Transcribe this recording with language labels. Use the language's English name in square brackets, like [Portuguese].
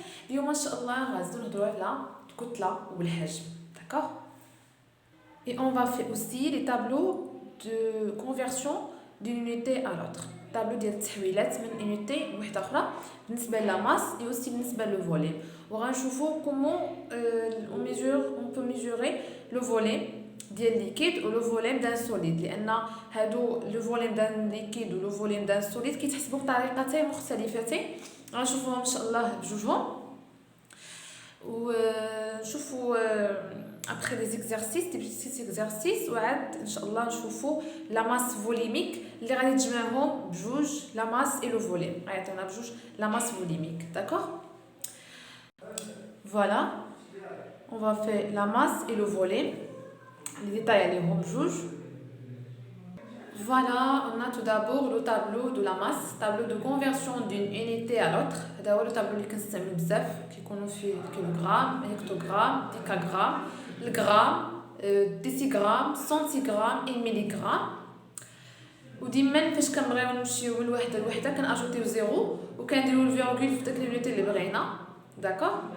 [Arabic] اليوم ان شاء الله غنزيدو نهضروا على الكتله والحجم. [French] داكوغ. Et on va faire aussi les tableaux de conversion d'une unité à l'autre. [Arabic] tableau ديال التحويلات من unité لوحده اخرى بالنسبه لا ماس et aussi بالنسبه لو فوليم. [French] وغنشوفوا comment on peut mesurer le volume ديال liquide ou le volume d'un solide لان هادو le volume d'un liquide ou le volume d'un solide كيتحسبوا بطريقتين مختلفتين. [Arabic] غنشوفوهم ان شاء الله بجوجهم ونشوفوا après les exercices des petits exercices وعاد ان شاء الله نشوفوا la masse volumique اللي غادي تجمعهم بجوج la masse et le volume غيعطيونا بجوج la masse volumique. [French] D'accord. Voilà, on va faire la masse et le volume, les détails عليهم بجوج. Voilà, on a tout d'abord le tableau de la masse, tableau de conversion d'une unité à l'autre. [Arabic] هذا هو le tableau اللي كنستعملو بزاف كيكونوا فيه الكيلوغرام هكتوغرام ديكاغرام الغرام ديسيغرام سنتيغرام اي ميليغرام. وديما فاش كنبغيو نمشيو من وحده لوحده كناجوتيو زيرو وكنديرو الفيرغول في داك اليونيتي اللي بغينا. داكوغ.